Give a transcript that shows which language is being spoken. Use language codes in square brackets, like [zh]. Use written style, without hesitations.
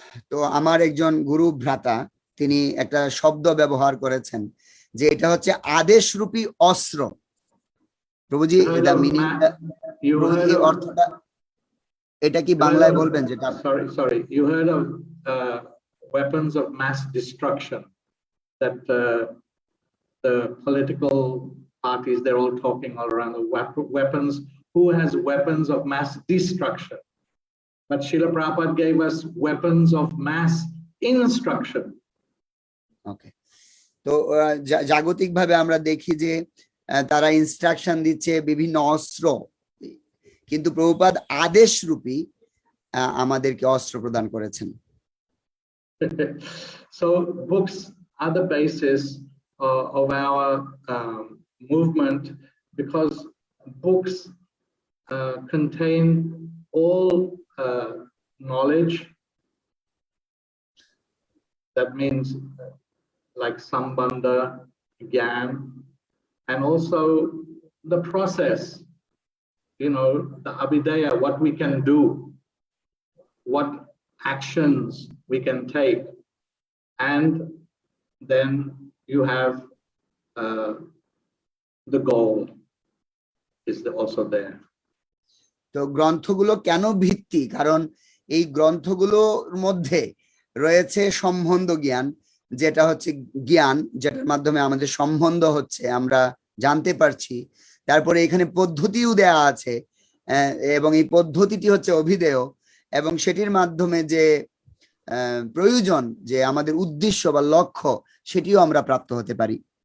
[bn] তো আমার একজন গুরু ভ্রাতা, তিনি একটা শব্দ ব্যবহার করেছেন যে এটা হচ্ছে আদেশরূপী অস্ত্র। প্রভুজি এটা মিনিং, প্রভুজি অর্থটা এটা কি বাংলায় বলবেন? যেটা [en] sorry you heard of weapons of mass destruction, that the political parties, they're all talking all around the weapons who has weapons of mass destruction. But Srila Prabhupada gave us weapons of mass instruction. [bn] ওকে, তো জাগতিকভাবে আমরা দেখি যে তারা instruction দিচ্ছে বিভিন্ন অস্ত্র, কিন্তু প্রভুপাদ আদেশ রূপী আমাদেরকে অস্ত্র প্রদান করেছেন। [en] So books are the basis of our movement, because books contain all knowledge. That means like sambandha, gyan, and also the process, you know, the abhidaya, what we can do, what actions we can take, and then you have the goal is also there. [bn] তো গ্রন্থগুলো কেন ভিত্তি? কারণ এই গ্রন্থগুলোর মধ্যে রয়েছে সম্বন্ধ জ্ঞান, যেটা হচ্ছে জ্ঞান, যেটার মাধ্যমে আমাদের সম্বন্ধ হচ্ছে, আমরা জানতে পারছি। তারপরে এখানে পদ্ধতিও দেয়া আছে, এবং এই পদ্ধতিটি হচ্ছে অভিধেয়, এবং সেটির মাধ্যমে যে প্রয়োজন, যে আমাদের উদ্দেশ্য বা লক্ষ্য, সেটিও আমরা প্রাপ্ত হতে পারি।